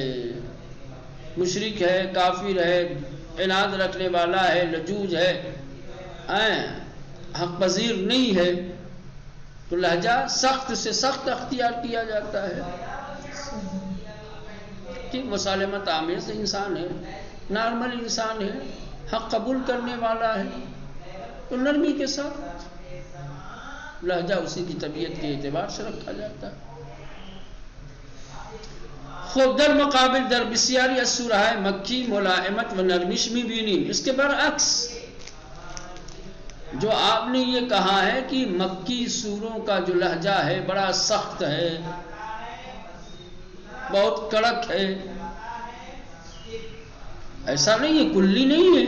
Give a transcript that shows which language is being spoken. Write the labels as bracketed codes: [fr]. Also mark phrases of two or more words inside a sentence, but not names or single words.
[ur] مشرک ہے، کافر ہے، عناد رکھنے والا ہے، لجوج ہے، حق پذیر نہیں ہے، تو لہجہ سخت سے سخت اختیار کیا جاتا ہے کہ مسالمت آمیز انسان ہے، نارمل انسان ہے، حق قبول کرنے والا ہے، تو نرمی کے ساتھ لہجہ اسی کی طبیعت کے اعتبار سے رکھا جاتا ہے. [fa] خود در مقابل در بسیاری از سورہ مکی ملائمت و نرمش می‌بینیم. [ur] اس کے برعکس جو آپ نے یہ کہا ہے کہ مکی سوروں کا جو لہجہ ہے بڑا سخت ہے، بہت کڑک ہے، ایسا نہیں ہے، کلی نہیں ہے.